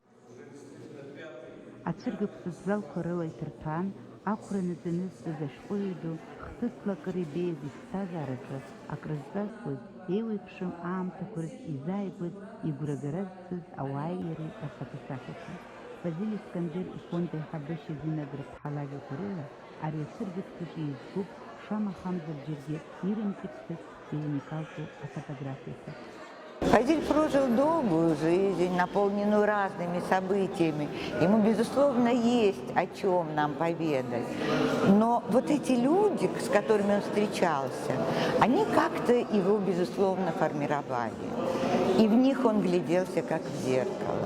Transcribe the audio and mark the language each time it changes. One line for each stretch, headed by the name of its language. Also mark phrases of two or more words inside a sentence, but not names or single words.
Abkhazian: Ацәыргақәа сыӡбалқәа рыла иҭырҭәаан, ахәра наӡанызҵаз ашәҟәыҩҩы ду хҭысла акыр ибеиаз иԥсҭазаараҿы акрызҵазкуаз еиуеиԥшым аамҭақәа рзы изааигәаз игәрагара зцыз ауааи иареи рфотосахьақәа. Фазил Искандер ифонд аиҳабышьа Зина Грыԥҳа-лажәақәа рыла ари ацәыргақәаҿы избуп шамахамзар џьаргьы ирымпыҵӡаз иуникалтәу афотографиақәа.
Russian: Фазиль прожил долгую жизнь, наполненную разными событиями. Ему, безусловно, есть о чем нам поведать. Но вот эти люди, с которыми он встречался, они как-то его, безусловно, формировали. И в них он гляделся, как в зеркало.